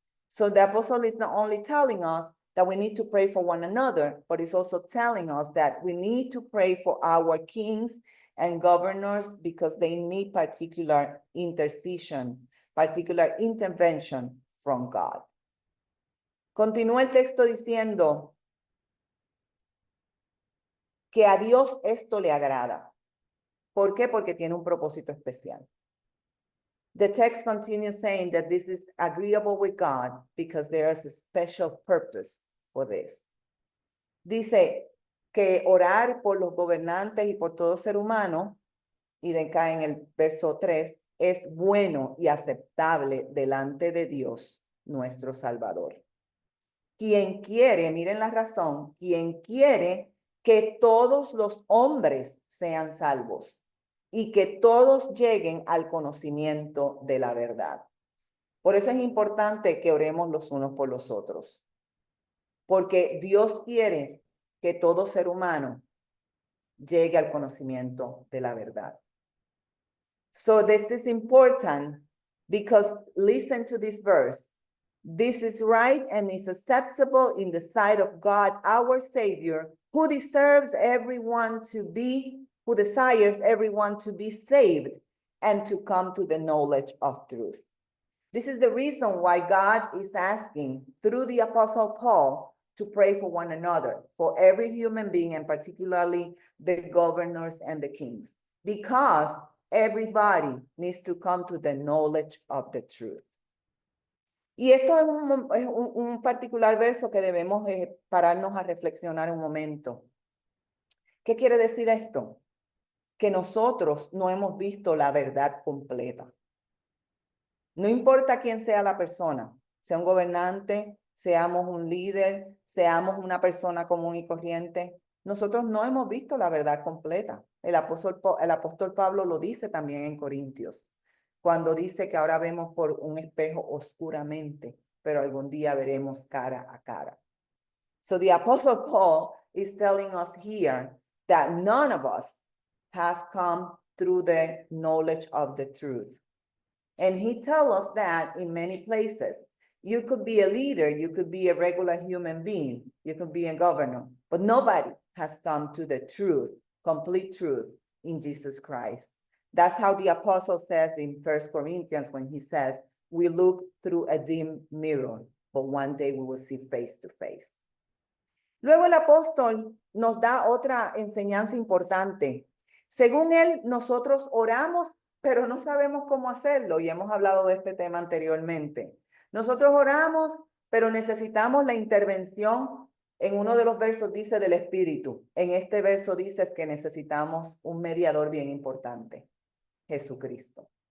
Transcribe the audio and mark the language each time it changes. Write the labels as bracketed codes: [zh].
[en] So the apostle is not only telling us that we need to pray for one another, but it's also telling us that we need to pray for our kings and governors because they need particular intercession, particular intervention from God. [es] Continúa el texto diciendo que a Dios esto le agrada. ¿Por qué? Porque tiene un propósito especial. [en] The text continues saying that this is agreeable with God because there is a special purpose for this. [es] Dice que orar por los gobernantes y por todo ser humano, y de acá en el verso 3, es bueno y aceptable delante de Dios, nuestro Salvador. Quien quiere, miren la razón, quien quiere que todos los hombres sean salvos y que todos lleguen al conocimiento de la verdad. Por eso es importante que oremos los unos por los otros, porque Dios quiere que todo ser humano llegue al conocimiento de la verdad. [en] So this is important because listen to this verse. This is right and is acceptable in the sight of God, our Savior, who desires everyone to be saved and to come to the knowledge of truth. This is the reason why God is asking through the Apostle Paul to pray for one another, for every human being, and particularly the governors and the kings, because everybody needs to come to the knowledge of the truth. [es] Y esto es un particular verso que debemos pararnos a reflexionar un momento. ¿Qué quiere decir esto? Que nosotros no hemos visto la verdad completa. No importa quién sea la persona, sea un gobernante, seamos un líder, seamos una persona común y corriente. Nosotros no hemos visto la verdad completa. El apóstol Pablo lo dice también en Corintios, cuando dice que ahora vemos por un espejo oscuramente, pero algún día veremos cara a cara. [en] So the Apostle Paul is telling us here that none of us have come through the knowledge of the truth. And he tells us that in many places. You could be a leader, you could be a regular human being, you could be a governor, but nobody has come to the truth, complete truth in Jesus Christ. That's how the apostle says in 1 Corinthians when he says, we look through a dim mirror, but one day we will see face to face. [es] Luego el apóstol nos da otra enseñanza importante. Según él, nosotros oramos, pero no sabemos cómo hacerlo, y hemos hablado de este tema anteriormente. Nosotros oramos, pero necesitamos la intervención. En uno de los versos dice del Espíritu. En este verso dice que necesitamos un mediador bien importante, Jesucristo.